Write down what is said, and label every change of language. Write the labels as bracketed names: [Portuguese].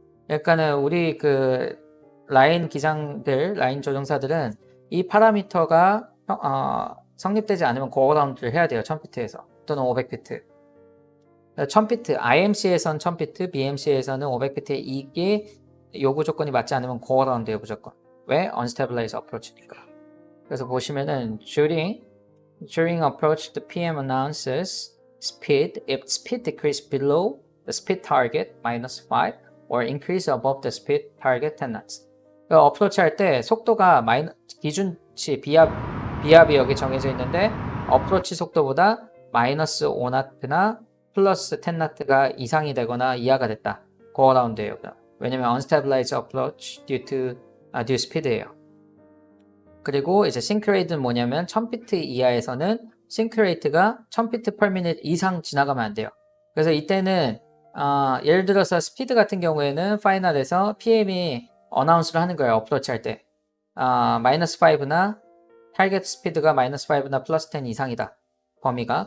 [Korean] 그러니까는 우리 그 라인 기장들, 라인 조종사들은 이 파라미터가 성립되지 않으면 고어라운드를 해야 돼요. 1000피트에서 또는 500피트. 1000피트, IMC에선 1000피트, BMC에서는 500피트 이게 요구 조건이 맞지 않으면 고어라운드예요, 무조건. 왜? Unstabilized approach니까. 그래서 보시면은 [English] during approach, the PM announces speed if speed decrease below the speed target -5 or increase above the speed target 10 knots. [Korean] 어프로치 할 때 속도가 기준치 비압이 여기 정해져 있는데 어프로치 속도보다 -5나트나 플러스 10나트가 이상이 되거나 이하가 됐다. 고어라운드예요. 왜냐면 [English] unstabilized approach due speed [Korean] 예요. 그리고 이제 싱크레이트는 뭐냐면 1000피트 이하에서는 싱크레이트가 1000피트 per minute 이상 지나가면 안 돼요. 그래서 이때는 예를 들어서 스피드 같은 경우에는 파이널에서 PM이 어나운스를 하는 거예요. 어프로치 할 때. -5나 타겟 스피드가 -5나 플러스 10 이상이다. 범위가.